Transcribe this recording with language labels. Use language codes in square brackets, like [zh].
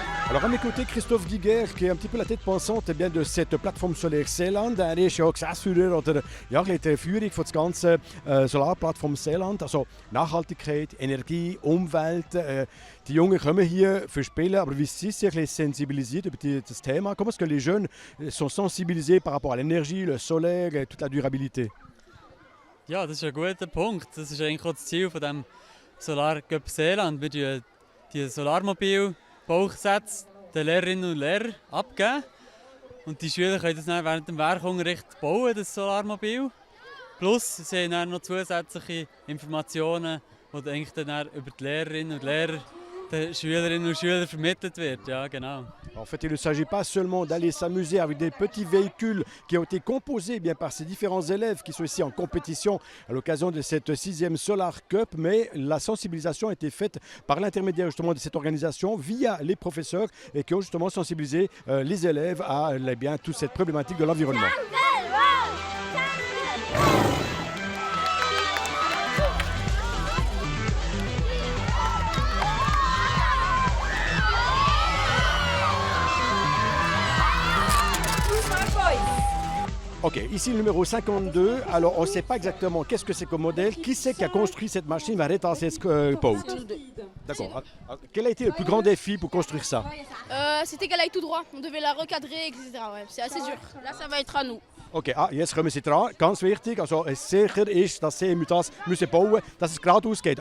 [fr] Alors, à mes côtés, Christophe Giguère, qui est un petit peu la tête pensante bien, de cette plateforme solaire Seeland. [de] Er ist ja Geschäftsführer oder ja, die Führung von der ganzen Solarplattform Seeland. Also Nachhaltigkeit, Energie, Umwelt. Die Jungen kommen hier für Spielen, aber wie sind sie sensibilisiert über das Thema? Comment est-ce que les jeunes sont sensibilisés par rapport à l'énergie, le solaire et toute la durabilité? Ja, das ist ein guter Punkt. Das ist eigentlich auch das Ziel von dem Solar Cup Seeland. Wir die Solarmobil Bausätze den Lehrerinnen und Lehrern abgeben. Und die Schüler können das dann während dem Werkunterricht bauen, das Solarmobil. Plus, sie haben dann noch zusätzliche Informationen, die eigentlich dann über die Lehrerinnen und Lehrer den Schülerinnen und Schülern vermittelt wird. Ja, genau. [fr] En fait, il ne s'agit pas seulement d'aller s'amuser avec des petits véhicules qui ont été composés bien, par ces différents élèves qui sont ici en compétition à l'occasion de cette 6e Solar Cup, mais la sensibilisation a été faite par l'intermédiaire justement de cette organisation via les professeurs et qui ont justement sensibilisé les élèves à bien, toute cette problématique de l'environnement. Ok, ici le numéro 52. Alors on ne sait pas exactement qu'est-ce que c'est comme modèle. Qui c'est qui a construit cette machine vers cette boat? D'accord. Quel a été le plus grand défi pour construire ça? C'était qu'elle aille tout droit. On devait la recadrer, etc. Ouais, c'est assez dur. Là, ça va être à nous. [de] Okay, jetzt kommen Sie dran. Ganz wichtig, also sicher ist, dass Sie das müssen bauen, dass es geradeaus geht.